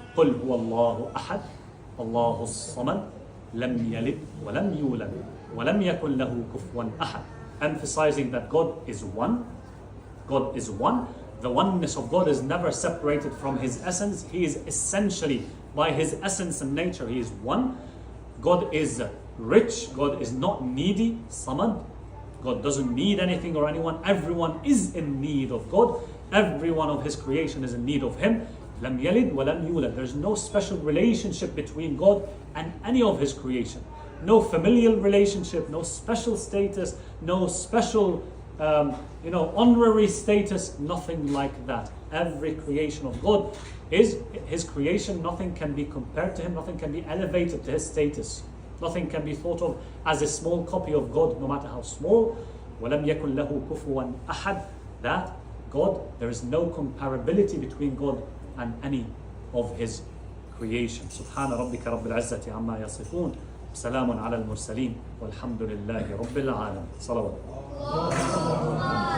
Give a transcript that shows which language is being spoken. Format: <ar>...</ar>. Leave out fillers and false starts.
<ar>قل هو الله أحد الله الصمد لم يلد ولم يولد ولم يكن له كفوا أحد.</ar> <en>Emphasizing that God is one. God is one. The oneness of God is never separated from His essence. He is essentially, by His essence and nature, He is one. God is rich. God is not needy. Samad. God doesn't need anything or anyone. Everyone is in need of God. Every one of His creation is in need of Him.</en> <ar>Lam yalid wa lam yulad.</ar> <en>There's no special relationship between God and any of His creation. No familial relationship, no special status, no special, honorary status, nothing like that. Every creation of God is His creation. Nothing can be compared to Him. Nothing can be elevated to His status. Nothing can be thought of as a small copy of God, no matter how small.</en> <ar>وَلَمْ يَكُنْ لَهُ كُفُوًا أَحَدٍ.</ar> <en>That God, there is no comparability between God and any of His creation.</en> <ar>سبحان ربك رب العزة عما يصفون. سلام على المرسلين والحمد لله رب العالمين. صلوات.</ar>